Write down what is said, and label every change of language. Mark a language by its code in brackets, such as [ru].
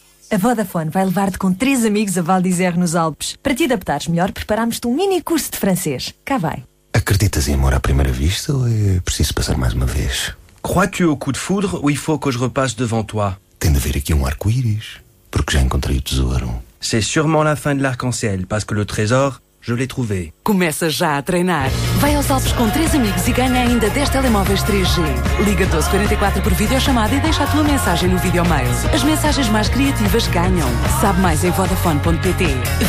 [pt] A Vodafone vai levar-te com 3 amigos a Val d'Isère nos Alpes. Para te adaptares melhor, preparámos-te um mini curso de francês. Cá vai. Acreditas em amor à primeira vista ou é preciso passar mais uma vez? [fr] Crois-tu au coup de foudre ou il faut que je repasse devant toi? [pt] Tem de haver aqui um arco-íris, porque já encontrei o tesouro. [fr] C'est sûrement la fin de l'arc-en-ciel, parce que le trésor, je l'ai trouvé. [pt] Começa já a treinar. Vai aos Alpes com 3 amigos e ganha ainda 10 telemóveis 3G. Liga 1244 por videochamada e deixa a tua mensagem no videomail. As mensagens mais criativas ganham. Sabe mais em vodafone.pt.